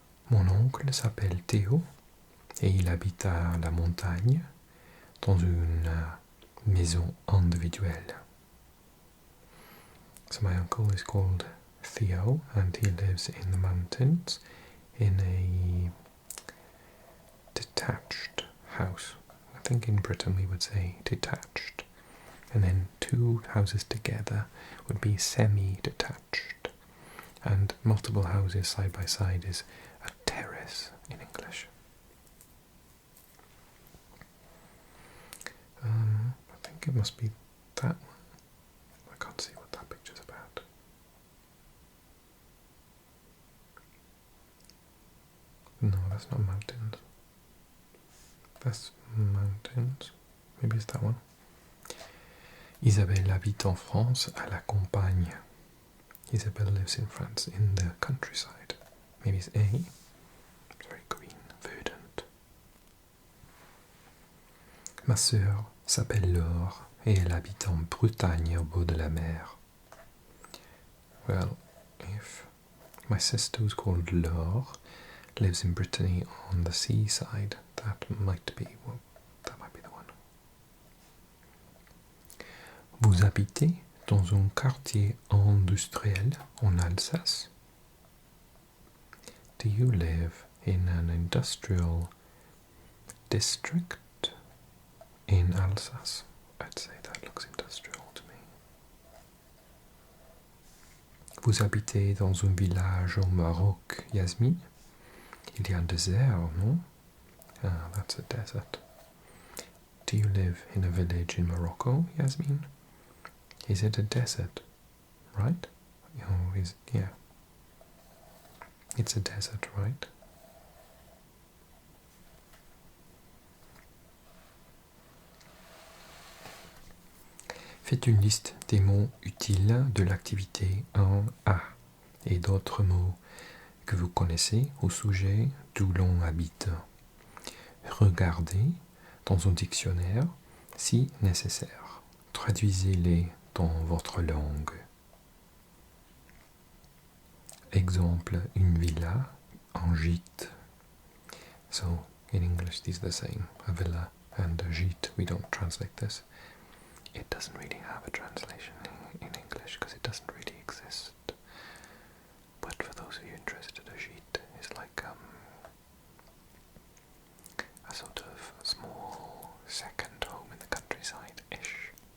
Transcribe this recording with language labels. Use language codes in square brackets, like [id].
[fr] Mon oncle s'appelle Théo et il habite à la montagne dans une maison individuelle. [en] So my uncle is called Theo, and he lives in the mountains in a detached house. I think in Britain we would say detached. And then two houses together would be semi-detached. And multiple houses side by side is a terrace in English. I think it must be that one. I can't see what that picture's about. No, that's not mountains. That's mountains. Maybe it's that one. [fr] Isabelle habite en France à la campagne. [en] Isabelle lives in France in the countryside. Maybe it's A. It's very green, verdant. [fr] Ma sœur s'appelle Laure et elle habite en Bretagne au bord de la mer. [en] Well, if my sister, who's called Laure, lives in Brittany on the seaside, that might be the one. [fr] Vous habitez dans un quartier industriel en Alsace? [en] Do you live in an industrial district in Alsace? I'd say that looks industrial to me. [fr] Vous habitez dans un village au Maroc, Yasmine? Il y a un désert, non? [en] Ah, that's a desert. Do you live in a village in Morocco, Yasmine? Is it a desert? Right? Oh, yeah. It's a desert, right? [fr] Faites une liste des mots utiles de l'activité 1A et d'autres mots que vous connaissez au sujet d'où l'on habite. Regardez dans un dictionnaire si nécessaire. Traduisez-les dans votre langue. Exemple, une villa, un gîte. [en] So, in English these are the same. A villa and a gîte, we don't translate this. It doesn't really have a translation in English because it doesn't really exist. But for those of you interested, a gîte is like a sort of small second home in the countryside-ish.